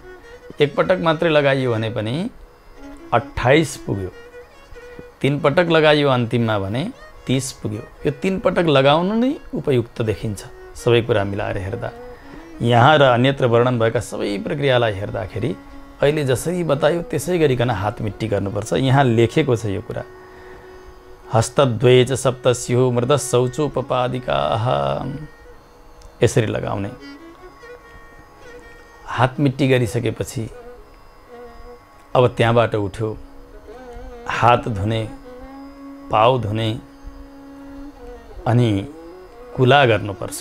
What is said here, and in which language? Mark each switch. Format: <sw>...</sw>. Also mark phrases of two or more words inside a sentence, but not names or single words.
<ne>1 पटक मात्रै लगाइयो भने पनि 28 पुग्यो, 3 पटक लगाइयो अन्तिममा भने 30 पुग्यो। यो 3 पटक लगाउनु नै उपयुक्त देखिन्छ सबै कुरा मिलाएर हेर्दा। यहाँ र अन्यत्र वर्णन भएका सबै प्रक्रियालाई हेर्दाखेरि अहिले जसरी बतायो त्यसै गरिकन हात मिट्टी गर्नुपर्छ। यहाँ लेखेको छ यो कुरा,</ne> <sa>हस्तद्वये च सप्तस्युः मृतः शौचोपपादिकाः,</sa> <ne>यसरी लगाउने। हात मिट्टी गरिसकेपछि अब त्यहाँबाट उठ्यो हात धुने, पाउ धुने, अनि कुला गर्नुपर्छ।</ne>